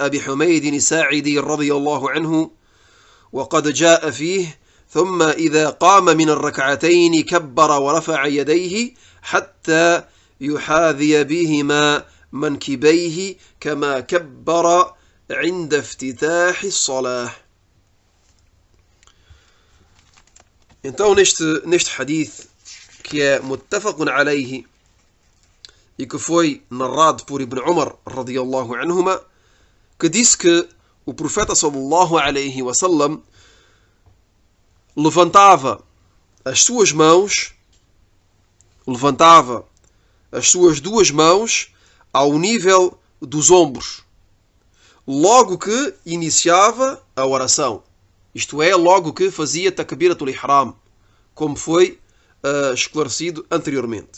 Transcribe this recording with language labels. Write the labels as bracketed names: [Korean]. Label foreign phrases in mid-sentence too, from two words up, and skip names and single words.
[Arabic] أبي حميد الساعدي رضي الله عنه وقد جاء فيه ثم إذا قام من الركعتين كبر ورفع يديه حتى يحاذي بهما منكبيه كما كبر عند افتتاح الصلاة. [Portuguese] Então neste hadith, que é [Arabic] متفق عليه [Portuguese] e que foi narrado por Ibn Umar [Arabic] رضي الله عنهما, [Portuguese] que disse que o profeta [Arabic] صلى الله عليه وسلم [Portuguese] levantava as suas duas mãos ao nível dos ombros, logo que iniciava a oração. Isto é, logo que fazia [Arabic] تكبيرة الإحرام, [Portuguese] como foi esclarecido anteriormente.